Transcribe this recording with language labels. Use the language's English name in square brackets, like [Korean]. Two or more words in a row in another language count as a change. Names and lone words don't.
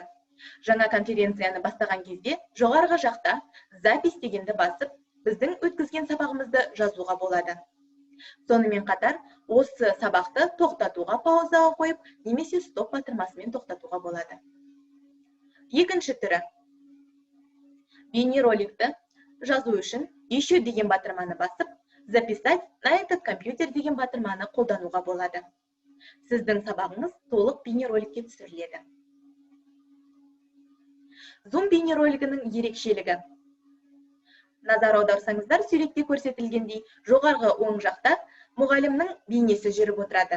[Kazakh] Жаңа конференцияны бастаған кезде жоғарғы жақта запись дегенді басып, біздің өткізген сабағымызды жазуға болады. Сонымен қатар, осы сабақты тоқтатуға паузаға қойып, немесе стоп батырмасымен тоқтатуға болады. Екінші түрі. Бейнероликті жазу үшін еще деген батырманы басып, [Russian] записать на этот компьютер [Kazakh] деген батырманы қолдануға болады. Сіздің сабағыңыз толық бейнероликке түсіріледі. Zoom бейнеролигінің ерекшелігі. Назар аударсаңыздар, суретте көрсетілгендей, жоғарғы оң жақта мұғалімнің бейнесі жүріп отырады.